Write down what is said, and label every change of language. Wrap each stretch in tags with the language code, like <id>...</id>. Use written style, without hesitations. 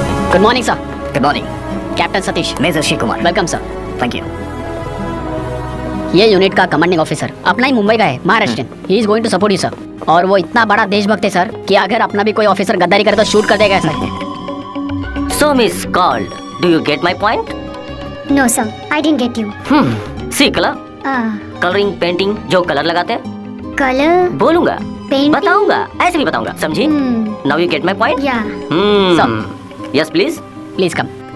<en>Good morning sir. Good morning. Captain Satish. Major Shri Kumar. Welcome sir. Thank you.</en> <hi>ये unit का commanding officer अपना ही मुंबई का है, Maharashtra.</hi> <en>He is going to support you sir.</en> <hi>और वो इतना बड़ा देशभक्त है सर कि अगर अपना भी कोई ऑफिसर गद्दारी करे तो शूट कर देगा sir.</hi> <en>So Miss Called, do you get my point? No sir, I didn't get you. See color, Ah, coloring, painting,</en> <hi>जो कलर लगाते हैं</hi> <en>color,</en> <hi>बोलूंगा,</hi> <en>painting.</en> <hi>बताऊंगा, ऐसे भी बताऊंगा, समझी?</hi> <en>Now you get my point? Yeah. Yes please. Please come.</en>